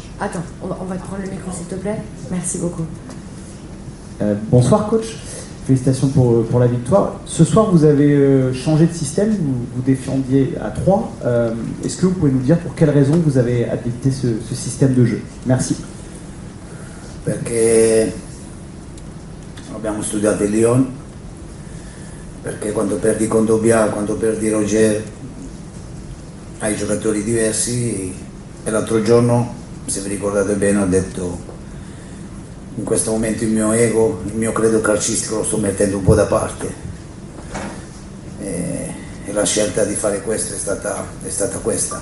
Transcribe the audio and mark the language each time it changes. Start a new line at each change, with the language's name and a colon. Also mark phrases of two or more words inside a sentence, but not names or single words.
French: Attends, on va te prendre le micro, s'il te plaît. Merci beaucoup. Bonsoir, coach. Félicitations pour la victoire. Ce soir, vous avez changé de système, vous défendiez à 3. Est-ce que vous pouvez nous dire pour quelles raisons vous avez adopté ce système de jeu? Merci.
Italian: Perché abbiamo studiato il Lyon, perché quando perdi con Dobbia, quando perdi Roger, hai giocatori diversi e l'altro giorno, se vi ricordate bene, ho detto in questo momento il mio ego, il mio credo calcistico lo sto mettendo un po' da parte e la scelta di fare questo è stata questa.